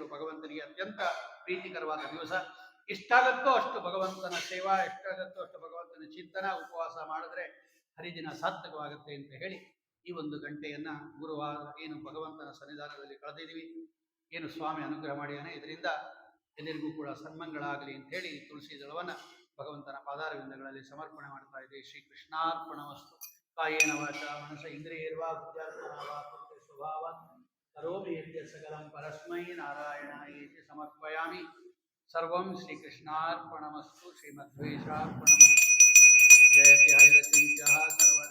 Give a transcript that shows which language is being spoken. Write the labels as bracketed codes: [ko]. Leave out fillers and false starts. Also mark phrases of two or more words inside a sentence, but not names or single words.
[kn] ಭಗವಂತನಿಗೆ ಅತ್ಯಂತ ಪ್ರೀತಿಕರವಾದ ದಿವಸ. ಎಷ್ಟಾಗತ್ತೋ ಅಷ್ಟು ಭಗವಂತನ ಸೇವಾ, ಎಷ್ಟಾಗತ್ತೋ ಅಷ್ಟು ಭಗವಂತನ ಚಿಂತನ, ಉಪವಾಸ ಮಾಡಿದ್ರೆ ಹರಿದಿನ ಸಾರ್ಥಕವಾಗುತ್ತೆ ಅಂತ ಹೇಳಿ ಈ ಒಂದು ಗಂಟೆಯನ್ನ ಗುರುವಾರ ಏನು ಭಗವಂತನ ಸನ್ನಿಧಾನದಲ್ಲಿ ಕಳೆದಿದ್ದೀವಿ. ಏನು ಸ್ವಾಮಿ ಅನುಗ್ರಹ ಮಾಡಿಯಾನೆ, ಇದರಿಂದ ಎಲ್ಲರಿಗೂ ಕೂಡ ಸನ್ಮಂಗಳಾಗಲಿ ಅಂತ ಹೇಳಿ ತುಳಸಿ ದಳವನ್ನು ಭಗವಂತನ ಪಾದಾರವಿಂದಗಳಲ್ಲಿ ಸಮರ್ಪಣೆ ಮಾಡ್ತಾ ಇದೆ. [sa] ಶ್ರೀ ಕೃಷ್ಣಾರ್ಪಣವಸ್ತು. ಕಾಯೇನ ವಾಚ ಮನಸ ಇಂದ್ರಿಯರ್ವಾ ಬುದ್ಧ್ಯಾತ್ಮನವಾ ಪ್ರಕೃತಿ ಸ್ವಭಾವಾತ್ ಕರೋಮಿ ಯದ್ಯ ಸಕಲಂ ಪರಸ್ಮೈ ನಾರಾಯಣಾಯೇತಿ ಸಮರ್ಪಯಾಮಿ. ಸರ್ವಂ ಶ್ರೀಕೃಷ್ಣಾರ್ಪಣಮಸ್ತು. ಶ್ರೀಮಧ್ವೇಶಾರ್ಪಣಮಸ್ತು. ಜಯತಿ ಹರಿರಚಿಂತ್ಯಃ